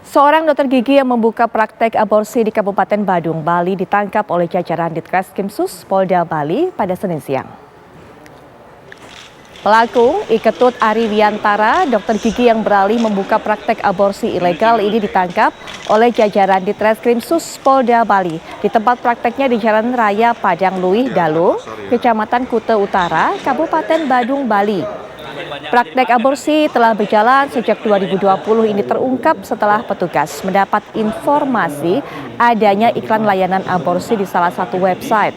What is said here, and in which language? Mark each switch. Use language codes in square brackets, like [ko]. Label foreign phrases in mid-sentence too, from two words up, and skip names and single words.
[id] Seorang dokter gigi yang membuka praktek aborsi di Kabupaten Badung, Bali ditangkap oleh jajaran Ditreskrimsus Polda Bali pada Senin siang. Pelaku Iketut Ari Wiantara, dokter gigi yang beralih membuka praktek aborsi ilegal ini ditangkap oleh jajaran Ditreskrimsus Polda Bali di tempat prakteknya di Jalan Raya Padang Luih Dalung, Kecamatan Kuta Utara, Kabupaten Badung, Bali. Praktek aborsi telah berjalan sejak 2020 ini terungkap setelah petugas mendapat informasi adanya iklan layanan aborsi di salah satu website.